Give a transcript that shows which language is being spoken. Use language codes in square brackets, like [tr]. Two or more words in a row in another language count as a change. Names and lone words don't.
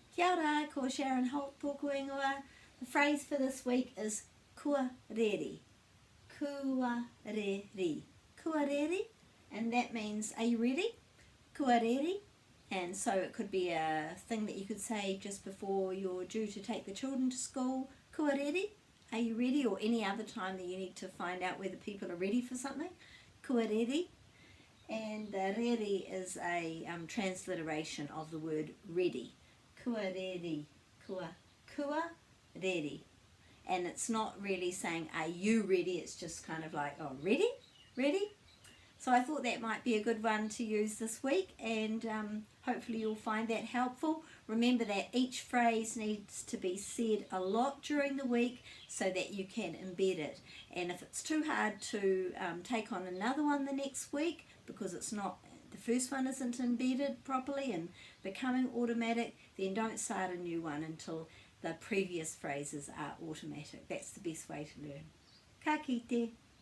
[mi] Kia ora, ko Sharon Holt tōku ingoa. [en] The phrase for this week is [mi] kua reri. Kua reri. Kua reri, [en] and that means, are you ready? [mi] Kua reri. [en] And so it could be a thing that you could say just before you're due to take the children to school. [mi] Kua reri. [en] Are you ready? Or any other time that you need to find out whether people are ready for something. [mi] Kua reri. [en] And reri is a transliteration of the word ready. [mi] Kua reri. Kua reri. [en] And it's not really saying, are you ready? It's just kind of like, oh, ready? Ready? So I thought that might be a good one to use this week, and hopefully you'll find that helpful. Remember that each phrase needs to be said a lot during the week so that you can embed it. And if it's too hard to take on another one the next week because it's not, the first one isn't embedded properly and becoming automatic, then don't start a new one until the previous phrases are automatic. That's the best way to learn. [mi] Ka kite.